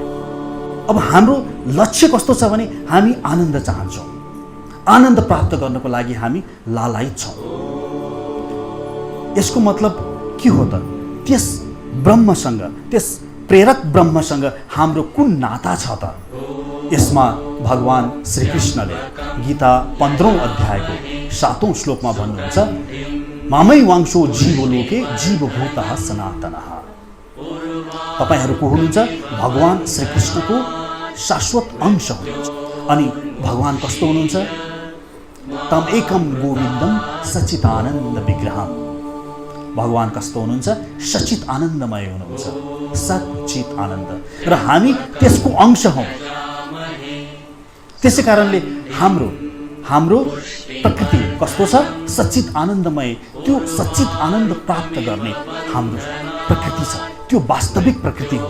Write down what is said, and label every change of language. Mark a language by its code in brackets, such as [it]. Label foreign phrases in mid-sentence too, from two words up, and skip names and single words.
[ne] अब हाम्रो लक्ष्य कस्तो छ भने हामी आनन्द चाहन्छौँ, आनन्द प्राप्त गर्नको लागि हामी लालायित छौँ। यसको मतलब के हो त? त्यस ब्रह्मसँग, त्यस प्रेरक ब्रह्मसँग हाम्रो कुन नाता छ त? यसमा भगवान श्रीकृष्णले गीता 15औं अध्यायको 7औं श्लोकमा भन्नुहुन्छ [sa] मामै वांशो जीवलोके जीवभूतः सनातनः। [ne] तपाईहरू को हुनुहुन्छ? भगवान श्रीकृष्णको शाश्वत अंश हुनुहुन्छ। अनि भगवान कस्तो हुनुहुन्छ? [sa] तम एकम गोविन्दम सच्चिदानन्द विग्रहम्। [ne] भगवान कस्तो हुनुहुन्छ? सचित आनन्दमय हुनुहुन्छ, सच्चित आनन्द, र हामी त्यसको अंश हौं। त्यसै कारणले हाम्रो प्रकृति कस्तो छ? सच्चित आनन्दमय। त्यो सच्चित आनन्द प्राप्त गर्ने हाम्रो प्रकृति छ, त्यो वास्तविक प्रकृति हो।